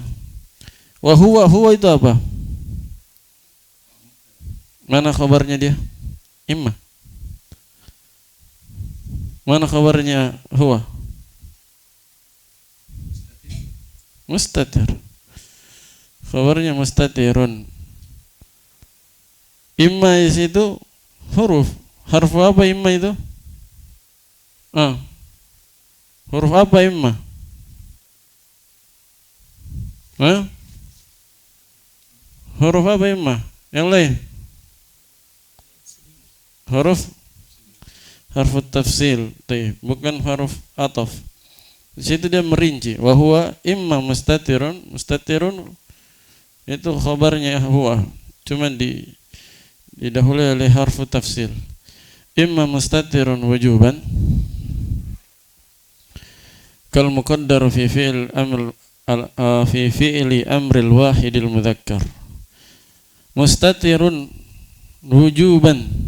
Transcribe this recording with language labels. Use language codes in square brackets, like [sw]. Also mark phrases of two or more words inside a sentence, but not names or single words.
[ar] وهو [id] itu apa? Mana khabarnya dia? Imma. Mana khabarnya huwa? [ar] Mustatir. [id] Khabarnya mustatirun. Imma itu huruf. Harfu apa imma itu? Huruf apa imma? Huruf apa imma? Yang lain? [ar] حرف تفصيل, [id] bukan huruf ataf. Di situ dia merinci. [ar] وهو إما مستتر [id] itu khabarnya huwa. Cuman didahului oleh [ar] حرف تفصيل. إما مستتر وجوبا كالمقدر في فعل أمر في فعل الأمر الواحد المذكر. مستتر وجوبا.